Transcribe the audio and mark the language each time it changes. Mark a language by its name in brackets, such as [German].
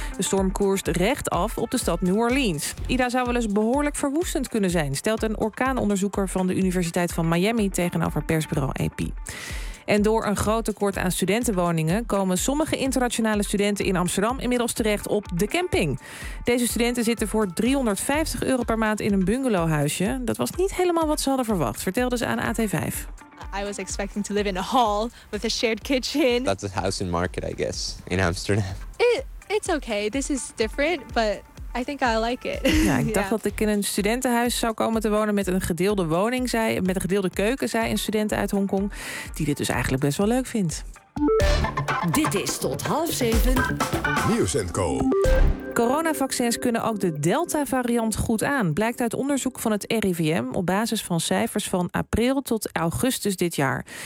[Dutch] De storm koerst recht af op de stad New Orleans. Ida zou wel eens behoorlijk verwoestend kunnen zijn, stelt een orkaanonderzoeker van de Universiteit van Miami tegenover persbureau AP. En door een groot tekort aan studentenwoningen komen sommige internationale studenten in Amsterdam inmiddels terecht op de camping. Deze studenten zitten voor €350 per maand in een bungalowhuisje. Dat was niet helemaal wat ze hadden verwacht, vertelden ze aan AT5. [English] I was expecting to live in a hall with a shared kitchen. That's a housing market, I guess, in Amsterdam. It's okay. This is different, but I think I like it. [Dutch] Ja, ik dacht dat ik in een studentenhuis zou komen te wonen met een gedeelde woning, zei een student uit Hongkong, die dit dus eigenlijk best wel leuk vindt. Dit is tot 6:30. Nieuws en Co. Coronavaccins kunnen ook de Delta-variant goed aan, blijkt uit onderzoek van het RIVM op basis van cijfers van april tot augustus dit jaar.